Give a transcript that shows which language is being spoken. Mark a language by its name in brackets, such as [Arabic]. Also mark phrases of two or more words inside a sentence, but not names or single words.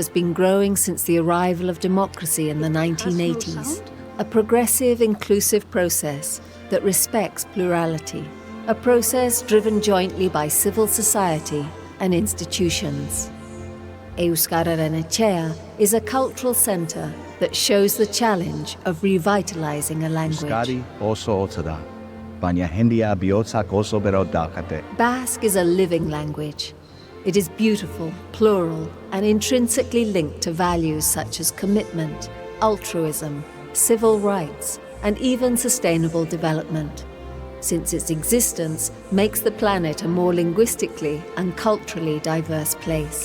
[English] has been growing since the arrival of democracy in the 1980s, a progressive, inclusive process that respects plurality, a process driven jointly by civil society and institutions. Euskararen Etxea is a cultural centre that shows the challenge of revitalizing a language. [Basque] Euskari oso hotza da, baina jendia bihotzak oso bero daukate. [English] Basque is a living language. It is beautiful, plural, and intrinsically linked to values such as commitment, altruism, civil rights, and even sustainable development, since its existence makes the planet a more linguistically and culturally diverse place.